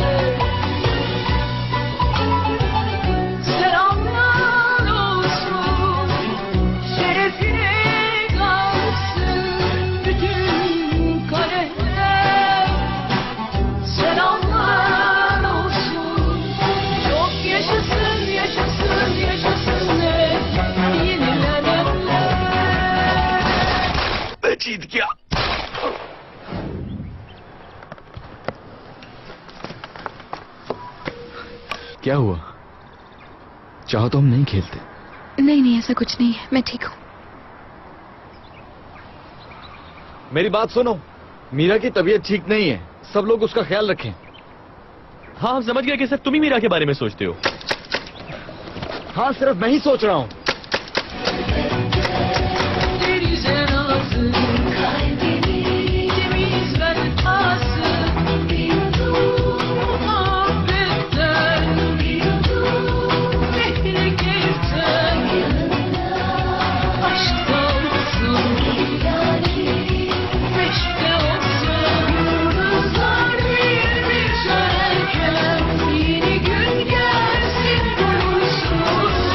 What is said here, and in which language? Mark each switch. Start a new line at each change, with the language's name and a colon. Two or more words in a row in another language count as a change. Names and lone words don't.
Turkish: Selamlar olsun, şerefine kalsın bütün kadehler. Selamlar olsun, çok yaşasın, yaşasın, yaşasın hep yenilenenler.
Hindi: मैं जीत गया। क्या हुआ? चाहो तो हम नहीं खेलते। नहीं नहीं, ऐसा कुछ नहीं है, मैं ठीक हूँ। मेरी बात सुनो, मीरा की तबीयत ठीक नहीं है, सब लोग उसका ख्याल रखें। हाँ, हम समझ गए कि सिर्फ तुम ही मीरा के बारे में सोचते हो। हाँ, सिर्फ मैं ही सोच रहा हूँ।
Turkish: Denize nazlı kalbini temiz ver tasın, bir yudum muhabbetten, bir yudum ehli keyiften, aşkta olsun, meşkte olsun, yıldızlar bir bir sönerken, yeni gün gelsin bulursun.